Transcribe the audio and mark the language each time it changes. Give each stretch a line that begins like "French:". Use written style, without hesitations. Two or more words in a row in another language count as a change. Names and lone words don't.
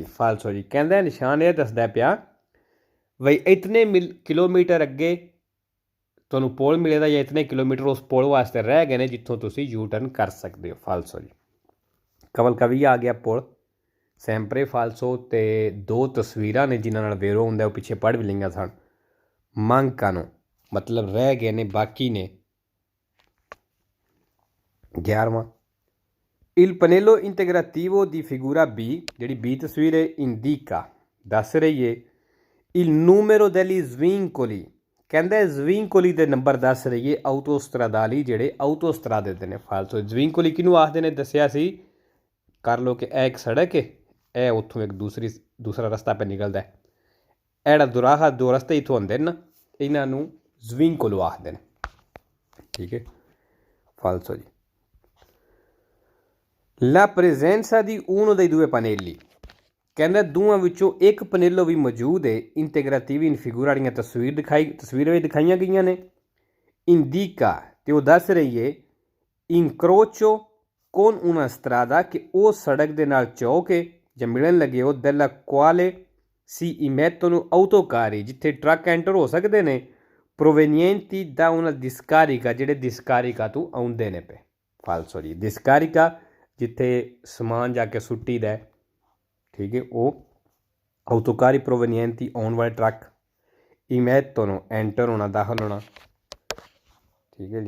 Punjabi: ਫਾਲਸੋ ਜੀ ਕਹਿੰਦਾ ਨਿਸ਼ਾਨ ਇਹ ਦੱਸਦਾ ਪਿਆ ਬਈ ਇਤਨੇ ਕਿਲੋਮੀਟਰ ਅੱਗੇ ਤੁਹਾਨੂੰ ਪੁਲ ਮਿਲੇਗਾ ਜਾਂ ਇਤਨੇ ਕਿਲੋਮੀਟਰ ਉਸ ਪੁਲ ਵਾਸਤੇ ਰਹਿ ਗਏ ਨੇ ਜਿੱਥੋਂ ਤੁਸੀਂ U-turn ਕਰ ਸਕਦੇ ਹੋ। ਫਾਲਸੋ ਜੀ। ਕਵਲਕਵੀਆ ਆ ਗਿਆ ਪੁਲ
Italian: sempre falso
Punjabi: ਤੇ ਦੋ ਤਸਵੀਰਾਂ ਨੇ ਜਿਨ੍ਹਾਂ ਨਾਲ ਵੇਰੋ ਹੁੰਦਾ ਉਹ ਪਿੱਛੇ ਪੜ੍ਹ ਵੀ ਲਈਆਂ ਸਨ। ਮਾਂਕਾਨੋ ਮਤਲਬ ਰਹਿ ਗਏ ਨੇ ਬਾਕੀ ਨੇ। 11ਵਾਂ,
Italian: il pannello integrativo di figura B
Punjabi: ਜਿਹੜੀ B तस्वीर
Italian: indica
Punjabi: ਦੱਸ ਰਹੀ ਹੈ
Italian: il numero degli svincoli,
Punjabi: ਕਹਿੰਦਾ ਜ਼ਵੀਂਕੋਲੀ ਦੇ ਨੰਬਰ ਦੱਸ ਰਹੀਏ ਆਊਟੋਸਟਰਾਦਾਲੀ ਜਿਹੜੇ ਆਊਟੋਸਟਰਾਦੇ ਦੇ ਨੇ ਫਾਲਤੂ। ਜ਼ਵੀਂਕੋਲੀ ਕਿਹਨੂੰ ਆਖਦੇ ਨੇ ਦੱਸਿਆ ਸੀ, ਕਰ ਲਓ ਕਿ ਇਹ ਇੱਕ ਸੜਕ ਹੈ, ਇਹ ਉੱਥੋਂ ਇੱਕ ਦੂਸਰਾ ਰਸਤਾ ਪੇ ਨਿਕਲਦਾ ਹੈ, ਇਹੜਾ ਦੁਰਾਹਾ ਦੋ ਰਸਤੇ ਇੱਥੋਂ ਆਉਂਦੇ ਨੇ, ਇਹਨਾਂ ਨੂੰ ਜ਼ਵੀਂਕੋਲੋ ਆਖਦੇ ਨੇ। ਠੀਕ ਹੈ, ਫਾਲਸੋ ਜੀ।
Italian: la presenza di uno dei due pannelli,
Punjabi: ਕਹਿੰਦਾ ਦੋਵਾਂ ਵਿੱਚੋਂ ਇੱਕ ਪਨੇਲੋ ਵੀ ਮੌਜੂਦ ਹੈ।
Italian: integrativo in figura
Punjabi: ਵਾਲੀਆਂ ਤਸਵੀਰਾਂ ਵੀ ਦਿਖਾਈਆਂ ਗਈਆਂ ਨੇ। ਇੰਡੀਕਾ ਤੇ ਉਹ ਦੱਸ ਰਹੀ ਹੈ
Italian: incrocio con una strada
Punjabi: ਕਿ ਉਹ ਸੜਕ ਦੇ ਨਾਲ ਚੌਕ ਹੈ ਜਾਂ ਮਿਲਣ ਲੱਗੇ ਉਹ
Italian: della quale si immettono autocarri,
Punjabi: ਜਿੱਥੇ ਟਰੱਕ ਐਂਟਰ ਹੋ ਸਕਦੇ ਨੇ,
Italian: provenienti da una discarica,
Punjabi: ਜਿਹੜੇ discarica ਤੋਂ ਆਉਂਦੇ ਨੇ ਪਏ। ਫਾਲਸੋ ਜੀ। discarica ਜਿੱਥੇ ਸਮਾਨ ਜਾ ਕੇ ਸੁੱਟੀ ਦਾ, ਠੀਕ ਹੈ, ਉਹ
Italian: autocarri provenienti
Punjabi: ਆਉਣ ਵਾਲੇ ਟਰੱਕ, immettono ਐਂਟਰ ਹੋਣਾ, ਦਾਖਲ ਹੋਣਾ। ਠੀਕ ਹੈ ਜੀ।